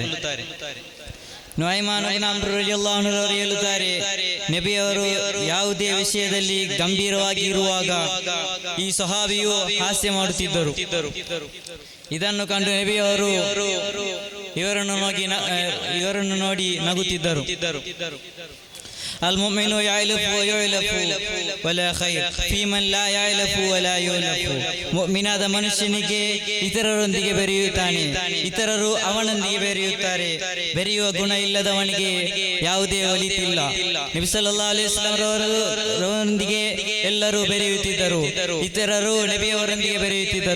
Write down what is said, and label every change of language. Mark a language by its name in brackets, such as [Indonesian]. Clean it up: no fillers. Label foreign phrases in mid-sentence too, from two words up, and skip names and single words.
[Kannada] ನುಅಯ್ಮಾನ್ ಇಬ್ನ್ ಅಮ್ರ್ [Arabic] رضي الله عنه [Kannada] ಅವರು ಹೇಳುತ್ತಾರೆ, ನಬಿಯವರು ಯಾವುದೇ ವಿಷಯದಲ್ಲಿ ಗಂಭೀರವಾಗಿ ಇರುವಾಗ ಈ ಸಹಾಬಿಯು ಹಾಸ್ಯ ಮಾಡುತ್ತಿದ್ದರು. ಇದನ್ನು ಕಂಡು ನಬಿಯವರು ಇವರನ್ನು ನೋಡಿ ನಗುತ್ತಿದ್ದರು. [Arabic] المؤمن يعلف ويعلف ولا خير في من لا يعلف ولا يعلف. [Kannada] ಮುಅ್ಮಿನಾದ ಮನುಷ್ಯನಿಗೆ ಇತರರೊಂದಿಗೆ ಬೆರೆಯುತ್ತಾನೆ, ಇತರರು ಅವನೊಂದಿಗೆ ಬೆರೆಯುತ್ತಾರೆ. ಬೆರೆಯುವ ಗುಣ ಇಲ್ಲದವನಿಗೆ ಯಾವುದೇ ಒಲಿತಿಲ್ಲ. ನಬಿ [Arabic] صلى الله عليه وسلم [Kannada] ರವರೊಂದಿಗೆ ಎಲ್ಲರೂ ಬೆರೆಯುತ್ತಿದ್ದರು. ಇತರರು ನಬಿಯವರೊಂದಿಗೆ ಬೆರೆಯುತ್ತಿದ್ದರು.